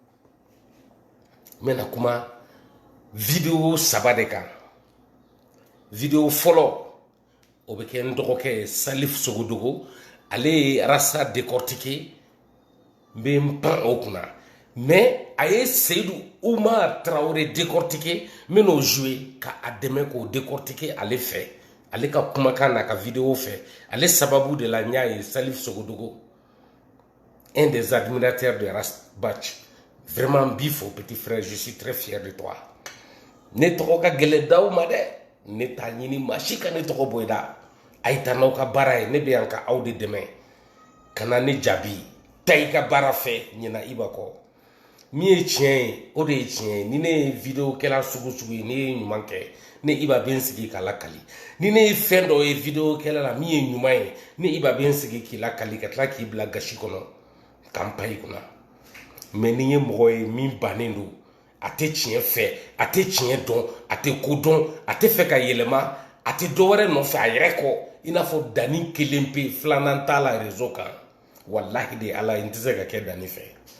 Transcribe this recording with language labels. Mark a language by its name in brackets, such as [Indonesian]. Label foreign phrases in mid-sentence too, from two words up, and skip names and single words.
[Bambara] n bɛna kuma video 3 de kan video fɔlɔ o bɛ kɛ n dɔgɔkɛ ye Salif Sogodogo ale ye rasta décortiqué n bɛ n pan o kunna mais a ye Seyidu Umar Traoré décortiqué n bɛn'o joué ka a dɛmɛ k'o décortiqué ale fɛ ale ka kumakan n'a ka video fɛ ale sababu de la n y'a ye Salif Sogodogo [French] un des admirateurs de Rastbach vraiment [Bambara] n b'i fo [French] petit frère je suis très fier de toi [Bambara] ne tɔgɔ ka gɛlɛn d'aw ma dɛ ne t'a ɲini maa si ka ne tɔgɔ bɔ i da a ye taa n'aw ka baara ye ne bɛ yan ka aw de dɛmɛ ka na ne jaabi taa i ka baara fɛ ɲina i ba kɔ min ye tiɲɛ ye o de ye tiɲɛ ye ni ne ye video kɛla sugu sugu ye ne ye ɲuman kɛ ne iba bɛ n sigi k'a lakali ni ne ye fɛn dɔ ye video kɛla la min ye ɲuman ye ne iba bɛ n sigi k'i lakali ka tila k'i bila gasi kɔnɔ k'an pan i kunna mais ni ye mɔgɔ ye min bannen don a tɛ tiɲɛ fɛ a tɛ tiɲɛ dɔn a tɛ ko dɔn a tɛ fɛ ka yɛlɛma a tɛ dɔwɛrɛ nɔfɛ a yɛrɛ kɔ i n'a fɔ danni kelen pe filanan t'a la réseau kan wallahi de ala n tɛ se ka kɛ danni fɛ